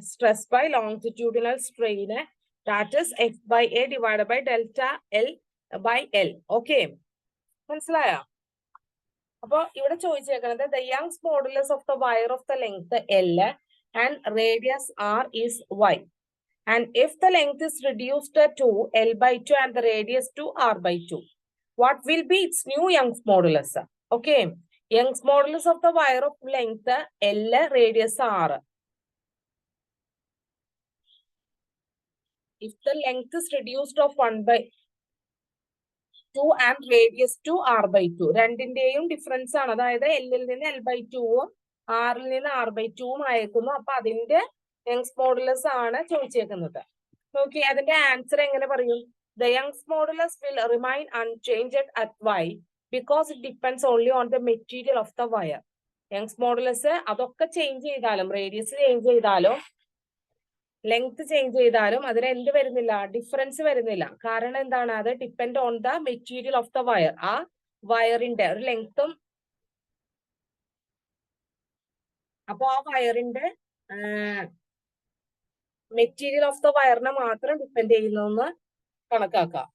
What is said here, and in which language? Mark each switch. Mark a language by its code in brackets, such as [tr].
[en] Stress by longitudinal strain, that is F/A divide by delta L by L. Okay, [ml] മനസ്സിലായോ? അപ്പൊ ഇവിടെ ചോദിച്ചേക്കുന്നത് [en] The Young's modulus of the wire of the length L and radius R is Y. And if the length is reduced to L/2 and the radius to R/2, what will be its new Young's modulus? Okay, Young's modulus of the wire of length L, radius R. If the length is reduced of 1/2 and radius to R/2, [ml] രണ്ടിന്റെയും difference ആണ്. അതായത് L-ൽ നിന്ന് L/2 R-ൽ നിന്ന് R/2 ആയേക്കുന്നു. അപ്പൊ അതിന്റെ Young's modulus ആണ് ചോദിച്ചേക്കുന്നത്. നോക്കി, അതിന്റെ ആൻസർ എങ്ങനെ പറയും? [en] The Young's modulus will remain unchanged at Y because it depends only on the material of the wire. [ml] Young's modulus അതൊക്കെ ചേഞ്ച് ചെയ്താലും, റേഡിയസ് ചേഞ്ച് ചെയ്താലും ലെങ്ത് ചേഞ്ച് ചെയ്താലും അതിന് എന്ത് വരുന്നില്ല? ഡിഫറൻസ് വരുന്നില്ല. കാരണം എന്താണ്? അത് [en] Depend on the material of the wire. [ml] ആ വയറിന്റെ ഒരു ലെങ്ത്തും അപ്പൊ ആ വയറിന്റെ മെറ്റീരിയൽ ഓഫ് ദ വയറിനെ മാത്രം ഡിപ്പെൻഡ് ചെയ്യുന്നു കണക്കാക്കാം.